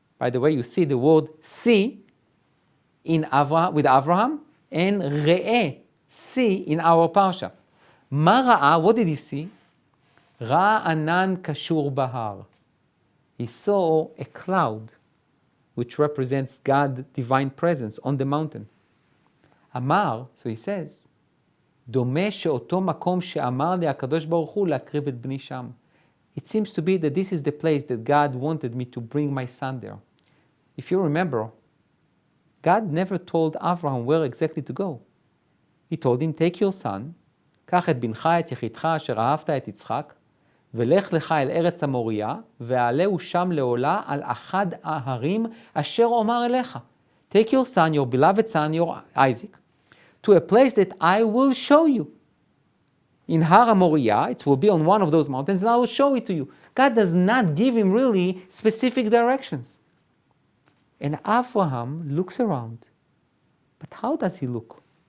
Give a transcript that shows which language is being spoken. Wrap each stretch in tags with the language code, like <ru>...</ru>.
<en>By the way, you see the word "see" with Avraham, and "re'eh," see in our Parsha.</en> <he>Ma ra'a,</he> <en>what did he see?</en> <he>Ra'a anan kashur bahar.</he> <en>He saw a cloud, which represents God's divine presence on the mountain.</en> <he>Amar,</he> <en>so he says,</en> <he>דומה שאותו מקום שאמר לי הקדוש ברוך הוא להקריב את בני שם.</he> <en>It seems to be that this is the place that God wanted me to bring my son there. If you remember, God never told Avraham where exactly to go. He told him, take your son,</en> <he>קח את בנך, את יחידך, אשר אהבת את יצחק, ולך לך אל ארץ המוריה, ועלהו שם לעולה על אחד ההרים אשר אומר אליך.</he> <en>Take your son, your beloved son, your Isaac, to a place that I will show you. In Har Moriah, it will be on one of those mountains, and I will show it to you. God does not give him really specific directions. And Abraham looks around. But how does he look?</en>